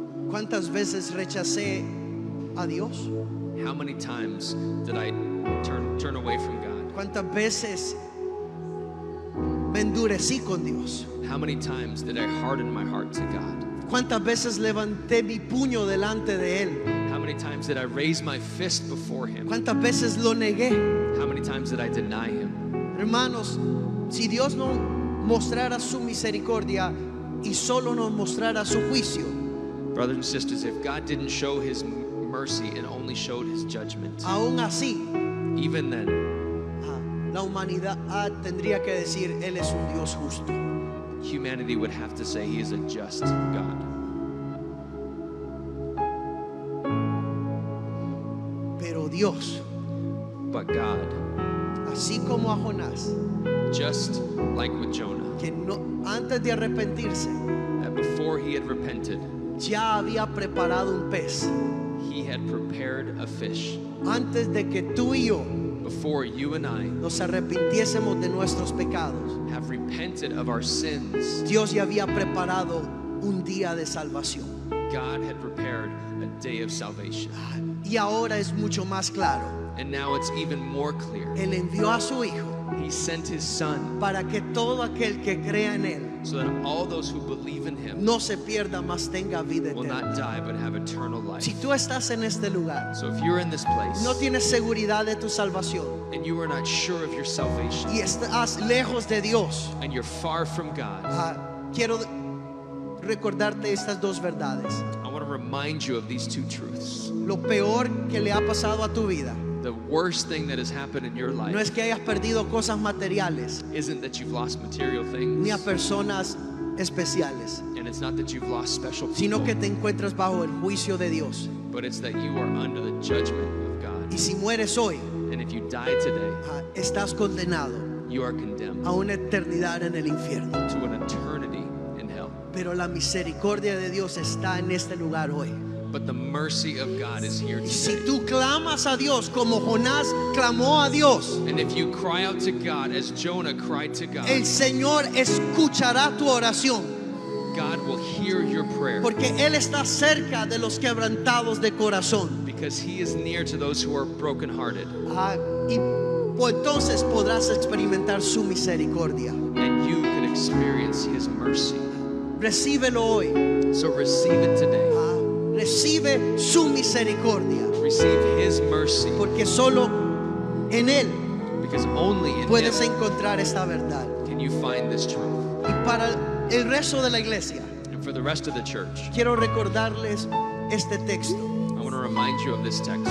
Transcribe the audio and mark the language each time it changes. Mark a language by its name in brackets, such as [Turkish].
[Spanish] ¿Cuántas veces rechacé a Dios? [English] How many times did I turn away from God? [Spanish] ¿Cuántas veces me endurecí con Dios? [English] How many times did I harden my heart to God? [Spanish] ¿Cuántas veces levanté mi puño delante de Él? [English] How many times did I raise my fist before Him? [Spanish] ¿Cuántas veces lo negué? [English] How many times did I deny Him? [Spanish] Hermanos, si Dios no mostrara su misericordia y solo nos mostrara su juicio, [English] Brothers and sisters, if God didn't show His mercy and only showed His judgment, [Spanish] aún así, [English] even then, [Spanish] la humanidad tendría que decir, Él es un Dios justo. [English] humanity would have to say He is a just God. [Spanish] Pero Dios, [English] But God, [Spanish] así como a Jonás, [English] just like with Jonah, [Spanish] que no, antes de arrepentirse, [English] that before he had repented, [Spanish] ya había preparado un pez. [English] he had prepared a fish. [Spanish] Antes de que tú y yo [English] Before you and I [Spanish] nos arrepintiésemos de nuestros pecados, [English] have repented of our sins, [Spanish] Dios ya había preparado un día de salvación. [English] God had prepared a day of salvation. [Spanish] Y ahora es mucho más claro. [English] And now it's even more clear. [Spanish] Él envió a su Hijo [English] He sent his son [Spanish] para que todo aquel que crea en Él [English] so that all those who believe in him [Spanish] no se pierda, mas tenga vida [English] will [Spanish] eterna. [English] not die but have eternal life. [Spanish] Si tú estás en este lugar, [English] So if you're in this place [Spanish] no tienes seguridad de tu salvación [English] and you are not sure of your salvation [Spanish] y estás lejos de Dios, [English] and you're far from God, [Spanish] quiero recordarte estas dos verdades. [English] I want to remind you of these two truths. [Spanish] Lo peor que le ha pasado a tu vida [English] The worst thing that has happened in your life [Spanish] no es que hayas perdido cosas materiales [English] isn't that you've lost material [Spanish] ni a [English] things, [Spanish] personas especiales, [English] and it's not that you've lost special [Spanish] sino que [English] people, [Spanish] te encuentras bajo el juicio de Dios. [English] but it's that you are under the judgment of God. [Spanish] Y si mueres hoy, [English] And if you die today, [Spanish] estás condenado [English] you are condemned [Spanish] a una eternidad en el infierno. [English] to an eternity in hell. [Spanish] Pero la misericordia de Dios está en este lugar hoy. [English] But the mercy of God is here [Spanish] Y si [English] today. [Spanish] tú clamas a Dios como Jonás clamó a Dios, [English] And if you cry out to God as Jonah cried to God, [Spanish] el Señor escuchará tu oración, [English] God will hear your prayer [Spanish] porque Él está cerca de los quebrantados de corazón. [English] because he is near to those who are brokenhearted. [Spanish] Y entonces podrás experimentar su misericordia. [English] And you can experience his mercy. [Spanish] Recíbelo hoy. [English] So receive it today. [Spanish] Recibe su misericordia, [English] Receive his mercy [Spanish] porque solo en Él [English] because only in [Spanish] puedes [English] him [Spanish] encontrar esta verdad. [English] can you find this truth. [Spanish] Y para el resto de la iglesia, [English] And for the rest of the church, [Spanish] quiero recordarles este texto. [English] I want to remind you of this text.